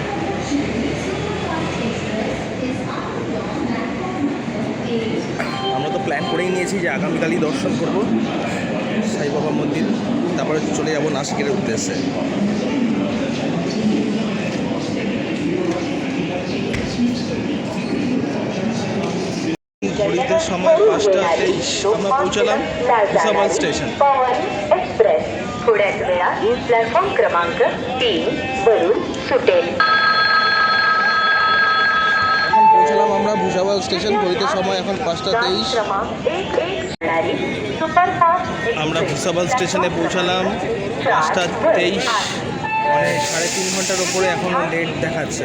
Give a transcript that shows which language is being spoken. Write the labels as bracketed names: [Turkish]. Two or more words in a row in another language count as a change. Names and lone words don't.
[Bangla] আমরা তো প্ল্যান করেই নিয়েছি যে আগামীকালই দর্শন করব সাই বাবা মন্দির, তারপরে চলে যাব নাসিকের উদ্দেশ্যে। ঘড়িতে সময় 5:23, আমরা পৌঁছালাম ভুসাবল স্টেশন। [Marathi] थोड्याच वेळात प्लॅटफॉर्म क्रमांक 3 वरून सुटेल। [Bangla] এখন পৌঁছালাম আমরা ভুসাবল স্টেশন, ঘড়িতে সময় এখন 5:23। আমরা ভুসাবল স্টেশনে পৌঁছালাম 5:23, মানে 3.5 ঘন্টার ওপরে এখনও লেট দেখাচ্ছে।